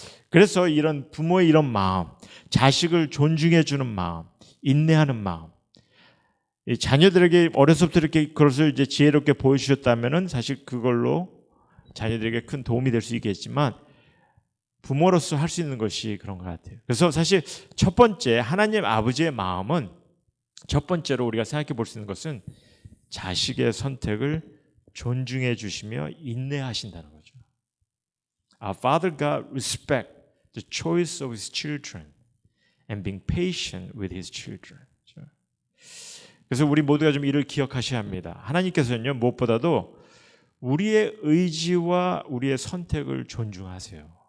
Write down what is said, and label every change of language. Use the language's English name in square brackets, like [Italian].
[Korean] 그래서 이런 부모의 이런 마음, 자식을 존중해주는 마음, 인내하는 마음, 자녀들에게 어려서부터 이렇게 그것을 이제 지혜롭게 보여주셨다면은 사실 그걸로 자녀들에게 큰 도움이 될 수 있겠지만 부모로서 할 수 있는 것이 그런 것 같아요. 그래서 사실 첫 번째 하나님 아버지의 마음은 첫 번째로 우리가 생각해 볼 수 있는 것은 자식의 선택을 존중해 주시며 인내하신다는 거죠. [English] Our Father God respect the choice of His children and being patient with His children. [Korean] 그래서 우리 모두가 좀 이를 기억하셔야 합니다. 하나님께서는요 무엇보다도 우리의 의지와 우리의 선택을 존중하세요.